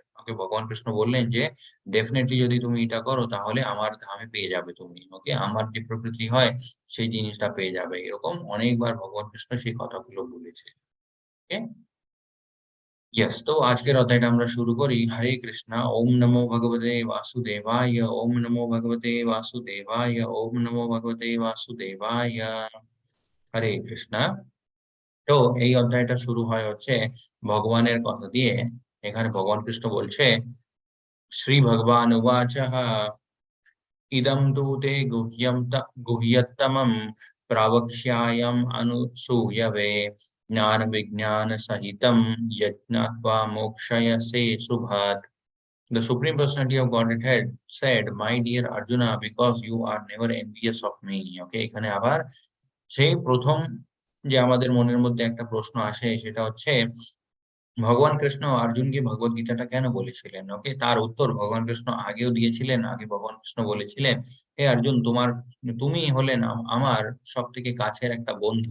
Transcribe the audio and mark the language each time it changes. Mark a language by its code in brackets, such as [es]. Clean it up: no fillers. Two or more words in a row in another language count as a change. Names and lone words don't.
[bn] ওকে, ভগবান কৃষ্ণ বললেন যে ডেফিনেটলি যদি তুমি এটা করো তাহলে আমার ধামে পেয়ে যাবে তুমি। ওকে, আমার যে প্রকৃতি হয় সেই জিনিসটা পেয়ে যাবে, এরকম অনেকবার ভগবান কৃষ্ণ সেই কথাগুলো বলেছে। [en] Okay, yes, [bn] তো আজকের অধ্যায়টা আমরা শুরু করি। হরে কৃষ্ণা, [sa] ওম নমো ভগবতে বাসুদেবায়, ওম নমো ভগবতে বাসুদেবায়, ওম নমো ভগবতে বাসুদেবায়। [bn] হরে কৃষ্ণা। তো এই অধ্যায়টা শুরু হয় হচ্ছে ভগবানের কথা দিয়ে। এখানে ভগবান কৃষ্ণ বলছে, [sa] শ্রী ভগবান উবাচঃ ইদম তু তে গুহ্যতমম প্রাবক্ষ্যায়ম অনুসূয়বে জ্ঞান বিজ্ঞান সহিতম যজ্ঞাত্বা মোক্ষয়সে সুভাত। [en] The Supreme Personality of Godhead said, "My dear Arjuna, because you are never envious of me." [bn] Okay, এখানে আবার সেই প্রথম যে আমাদের মনের মধ্যে একটা প্রশ্ন আসে, সেটা হচ্ছে ভগবান কৃষ্ণ অর্জুনকে ভগবত গীতাটা কেন বলেছিলেন। ওকে, তার উত্তর ভগবান কৃষ্ণ আগেও দিয়েছিলেন। আগে ভগবান কৃষ্ণ বলেছিলেন, হে অর্জুন, তুমি হলেন আমার সব থেকে কাছের একটা বন্ধু।